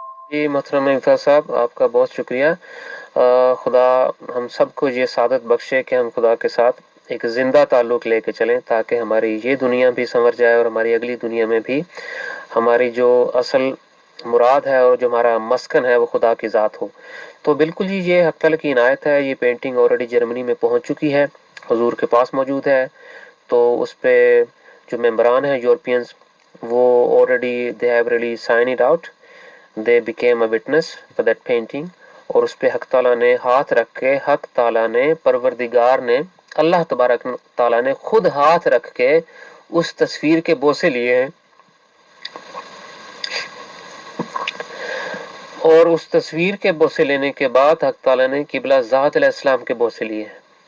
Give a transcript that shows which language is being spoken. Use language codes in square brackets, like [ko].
[ur] جی محترم انفا صاحب، آپ کا بہت شکریہ. خدا ہم سب کو یہ سعادت بخشے کہ ہم خدا کے ساتھ ایک زندہ تعلق لے کے چلیں، تاکہ ہماری یہ دنیا بھی سنور جائے اور ہماری اگلی دنیا میں بھی ہماری جو اصل مراد ہے اور جو ہمارا مسکن ہے وہ خدا کی ذات ہو. تو بالکل ہی یہ حق تعالیٰ کی عنایت ہے. یہ پینٹنگ آلریڈی جرمنی میں پہنچ چکی ہے، حضور کے پاس موجود ہے. تو اس پہ جو ممبران ہیں یورپینز، وہ [en] already they have really signed it out. They became a witness for that painting. [ur] اور اس پہ حق تعالیٰ نے ہاتھ رکھ کے، حق تعالیٰ نے، پروردگار نے، اللہ تبارک تعالیٰ نے خود ہاتھ رکھ کے اس تصویر کے بوسے لیے ہیں، اور اس تصویر کے بوسے لینے کے بعد حق تعالیٰ نے قبلہ ذات علیہ السلام کے بوسے لیے ہیں.